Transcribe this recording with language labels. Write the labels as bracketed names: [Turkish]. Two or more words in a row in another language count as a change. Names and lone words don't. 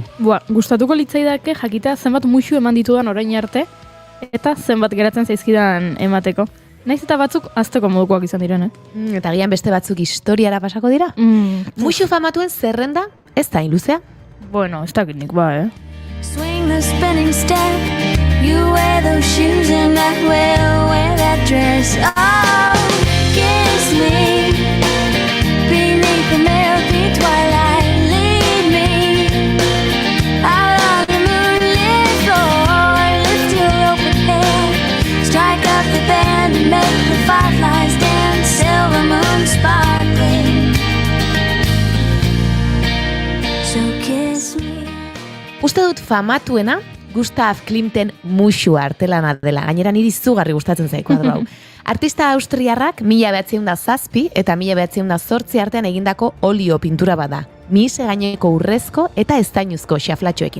[Basque] Gustatuko litzaidake jakitea zenbat musu eman ditudan orain arte, eta zenbat geratzen zaizkidan emateko. Naiz eta batzuk azteko modukoak izan diren, Eta gian beste batzuk historiara pasako dira. Musu famatuen zerrenda ez da iluzea. Bueno, ez dakit nik [English] Swing the spinning step. You wear those shoes and I will wear that dress. Oh, kiss me beneath the milky twilight. Lead me out on the moonlit floor. Lift your open head, strike up the band and make the fireflies dance. Silver moon sparkling. So kiss me. [Basque] Uste dut famatuena Gustav Klimten musu artelana dela. Gainera niri izugarri gustatzen zaik kuadro hau. Artista austriarrak 1907 eta 1908 artean egindako olio pintura bada. Mihise gaineko urrezko eta estainuzko xaflatxoekin.